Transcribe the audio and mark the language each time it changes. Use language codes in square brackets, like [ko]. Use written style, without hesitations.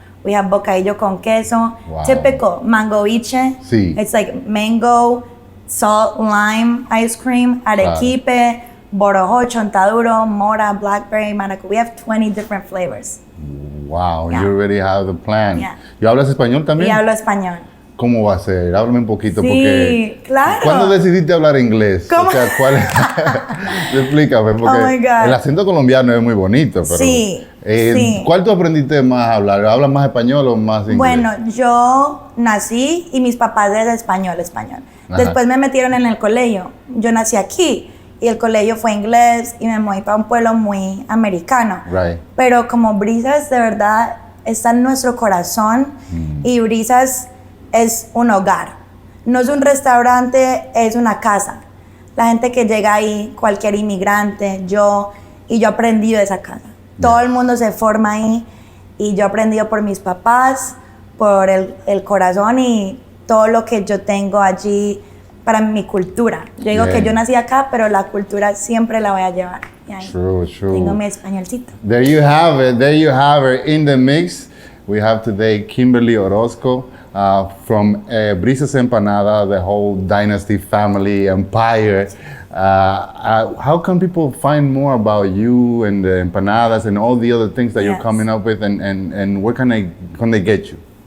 [en] We have bocadillo con queso. Wow. Typical mangoiche. [es] Sí. [en] It's like mango, salt, lime ice cream, arequipe, borojo, chontaduro, mora, blackberry, maracuja. We have 20 different flavors. Wow, Yeah. you already have the plan. Yeah. [es] ¿Y hablas español también? Y hablo español. ¿Cómo va a ser? Háblame un poquito Sí, porque... claro. ¿Cuándo decidiste hablar inglés? ¿Cómo? O sea, ¿cuál es? Explícame, porque [en] Oh my God. [es] el acento colombiano es muy bonito, pero... Sí, sí. ¿Cuál tú aprendiste más a hablar? ¿Hablas más español o más inglés? Bueno, yo nací y mis papás eran español. Ajá. Después me metieron en el colegio. Yo nací aquí y el colegio fue inglés y me moví para un pueblo muy americano. [en] Right. [es] Pero como Brisas de verdad está en nuestro corazón y Brisas es un hogar. No es un restaurante, es una casa. La gente que llega ahí, cualquier inmigrante, yo he aprendido de esa casa. Todo el mundo se forma ahí y yo he aprendido por mis papás, por el corazón y todo lo que yo tengo allí para mi cultura. Yo digo que yo nací acá, pero la cultura siempre la voy a llevar. Y ahí [en] True. [es] tengo mi españolcito. [en] There you have it. There you have it. In the mix, we have today Kimberly Orozco from Brisas Empanada, the whole dynasty family empire. How can people find more about you and the empanadas and all the other things that you're coming up with, and where can they get you?